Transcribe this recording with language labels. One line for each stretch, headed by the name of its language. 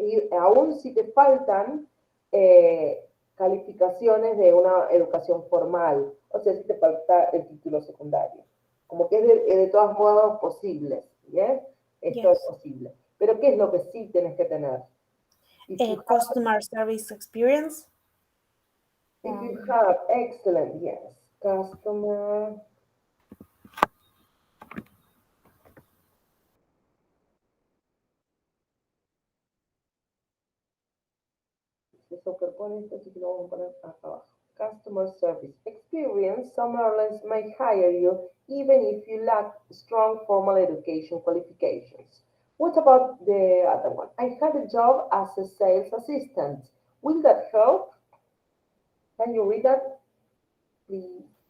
Spanish: Aún si te faltan calificaciones de una educación formal, o sea, si te falta el título secundario. Como que es de todos modos posible, ¿bien? Esto es
English: Yes.
Spanish: posible. Pero ¿qué es lo que sí tienes que tener?
English: If A you have, customer service experience. if you Um, have excellent, yes, customer,
Spanish: se superpone esto, así que lo vamos a poner acá abajo.
English: Customer service experience, some airlines may hire you even if you lack strong formal education qualifications. What about the other one? I had a job as a sales assistant. Will that help? Can you read that, please?